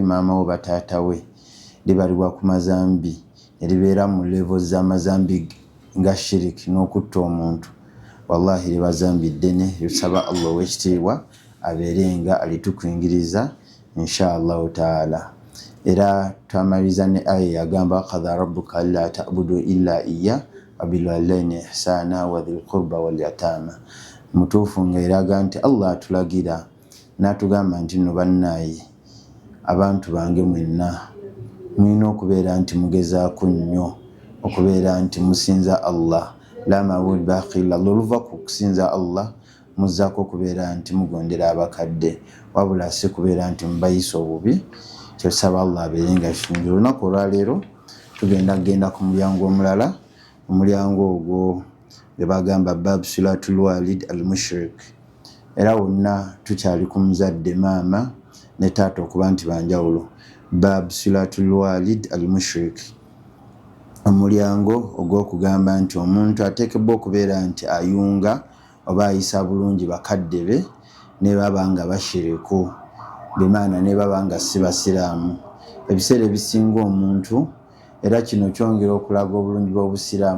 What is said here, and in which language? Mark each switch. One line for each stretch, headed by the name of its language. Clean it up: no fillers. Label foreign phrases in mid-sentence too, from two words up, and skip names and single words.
Ganda: maama we bataata we libalibwa ku mazambi eribeera mu levo z'amazambi nga shiriki n'okutta omuntu wallahi liba zambi ddene lusaba Allah ow'ekitiibwa abeerenga alitukuyingiriza
Arabic: إن شاء الله تعالى
Ganda: era twamaliriza ne aya yagamba
Arabic: قضى ربك ألا تعبدوا إلا إيا و بالوالدين إحسانا وذي القربى واليتامى
Ganda: mutuufu ng'eraga nti Allah atulagira n'atugamba nti nno bannaye abantu bange mwenna mwina okubeera nti mugezaako nnyo okubeera nti musinza Allah
Arabic: لا معبود باقي إلا الله
Ganda: oluva ku kusinza Allah muzzaako okubeera nti mugondera abakadde wabula si kubeera nti mubayisa obubi kyosaba Allah abeerenga kifunjira olunaku olwaleero tugenda ku mulyango omulala omulyango ogwo gwe bagamba
Arabic: باب صلة الوالد المشرك
Ganda: era wonna tukyali ku muzadde maama ne taata okuba nti banjawulo
Arabic: باب صلة الوالد المشرك
Ganda: omulyango ogw'okugamba nti omuntu ateekebwa okubeera nti ayunga oba ayisa bulungi bakadde be ne baba nga bashiriku bimaana ne baba nga si basiraamu ebiseera ebisinga omuntu era kino kyongera okulaga obulungi bw'obusiraamu.